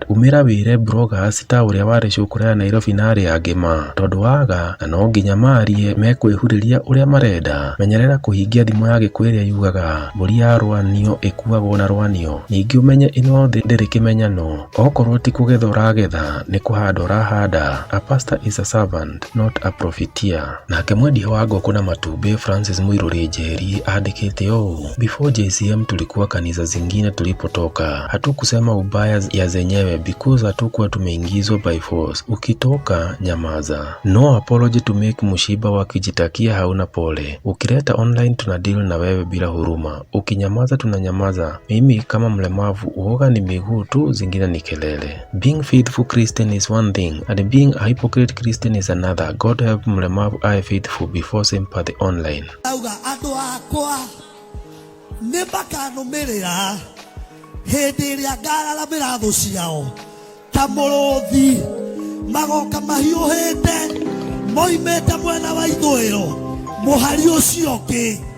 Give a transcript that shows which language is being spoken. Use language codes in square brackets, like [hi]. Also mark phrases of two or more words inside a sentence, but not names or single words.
[ki] Umĩra wĩre bloggers ta ũrĩa warĩ cukuru ya Nairobi na arĩa angĩ tondũ waga na no nginya marie mekwĩhurĩria ũrĩa marenda. Menyerera kũhingia thimo ya Gĩkũyũ ĩrĩa yugaga mbũri ya rwanio ĩkuagwo na rwanio. Ningĩ ũmenye ĩno thĩ ndĩrĩ kĩmenyano, okorwo ti kũgetha ũragetha nĩ kũhanda ũrahanda. [en] A pastor is a servant not a profiteer. [ki] Nake mwendia wa ngũkũ na matumbĩ Francis Mũirũrĩ Njeri andĩkĩte ũũ: [sw] before JCM tulikuwa kanisa zingine tulipotoka, hatukusema ubaya ya zenyewe because hatukuwa tumeingizwa [en] by force. [sw] Ukitoka nyamaza. [en] No apology to make mushiba. [sw] Wakijitakia hauna pole. Ukileta online tuna deal na wewe bila huruma. Ukinyamaza tunanyamaza. Mimi kama mlemavu uoga ni miguu tu, zingine ni kelele. [en] Being faithful Christian is one thing and being a hypocrite Christian is another. God help [sw] mlemavu aye [en] faithful before sympathy online. [ki] Auga andũ akwa nĩ makanũmĩrĩra hĩndĩ ĩrĩa ngararamĩra thũ ciao ta mũrũthi, magoka mahiũhĩte moimĩte mwena wa ithũĩro mũhari ũcio ũngĩ.